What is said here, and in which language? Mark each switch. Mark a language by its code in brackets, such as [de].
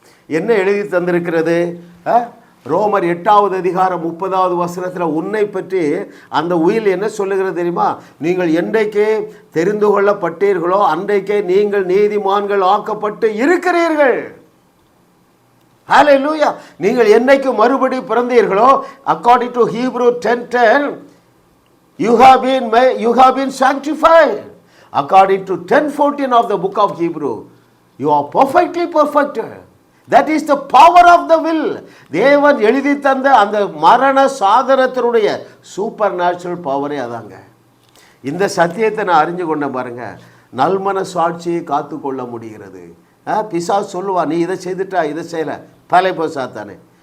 [ta] என்ன எழுதி தந்திருக்கிறது? ரோமர் 8வது அதிகாரம் 30வது வசனத்தில் உன்னை பற்றி அந்த உயில் என்ன சொல்லுகிறது தெரியுமா? நீங்கள் என்றைக்கே தெரிந்து கொள்ளப்பட்டீர்களோ அன்றைக்கே நீங்கள் நீதிமான்கள் ஆக்கப்பட்டு இருக்கிறீர்கள். ஹல்லேலூயா. நீங்கள் என்னைக்கு மறுபடி பிறந்தீர்களோ, [en] according to Hebrew 10:10, you have been sanctified. According to 10:14 of the book of Hebrew, you are perfectly perfected. That is the power of the will. [ta] தேவன் எழுதி தந்த அந்த மரண சாதனத்தினுடைய சூப்பர் நேச்சுரல் பவரே அதாங்க. இந்த சத்தியத்தை நான் அறிஞ்சு கொண்ட பாருங்க, நல்மன சாட்சியை காத்து கொள்ள முடிகிறது. பிசாசு சொல்லுவா, நீ இதை செய்துட்டா இதை செய்யலை, பழைய சாத்தானே.